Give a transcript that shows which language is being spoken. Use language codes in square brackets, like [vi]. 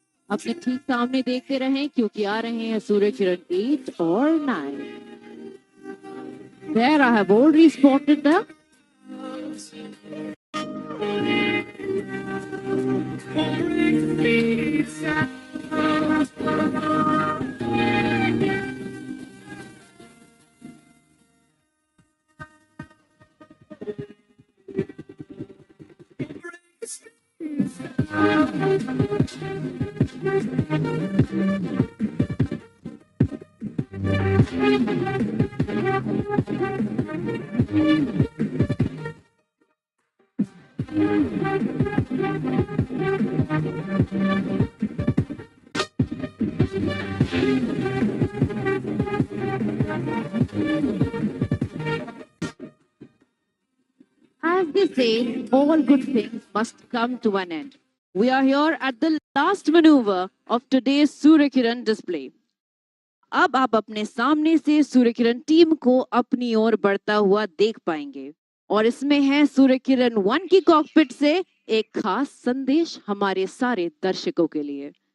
[hi] अपने ठीक सामने देखते रहें क्योंकि आ रहे हैं सूर्य किरण 8 और 9. [en] There I have already spotted them. As they say, all good things must come to an end. We are here at the last maneuver of today's Surya Kiran display. [hi] अब आप अपने सामने से सूर्य किरण टीम को अपनी ओर बढ़ता हुआ देख पाएंगे और इसमें है सूर्य किरण 1 की कॉकपिट से एक खास संदेश हमारे सारे दर्शकों के लिए.